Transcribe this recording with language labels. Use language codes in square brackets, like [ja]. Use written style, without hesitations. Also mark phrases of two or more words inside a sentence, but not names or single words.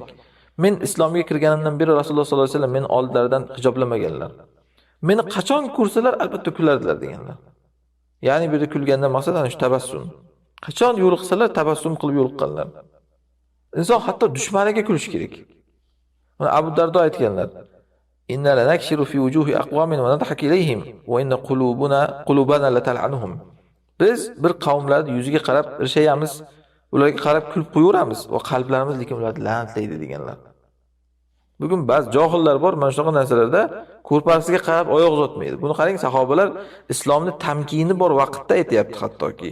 [uz] Men islomga kirganimdan beri Rasululloh [ar] صلى الله عليه وسلم [uz] meni oldilaridan hijoblamaganlar. Meni qachon ko'rsalar albatta kulardilar deganlar. Ya'ni bu yerda kulgandan maqsad ana shu tabassum. Qachon yo'liqsalar tabassum qilib yo'liqqanlar. Inson hatto dushmaniga kulish kerak. Mana Abu Dardo aytganlar: [ar] "إنا لنكشر في وجوه أقوام ونضحك إليهم وإن قلوبنا لتلعنهم." [uz] Biz bir qavmlarning yuziga qarab irshayamiz, ularga qarab kulib qo'yaveramiz va qalblarimiz lekin ularni la'natlaydi deganlar. Bugun ba'zi johillar bor, mana shunaqa narsalarda ko'rpasiga qarab oyoq uzatmaydi. Buni qarang, sahobalar islomni tamkini bor vaqtda aytayapti hattoki.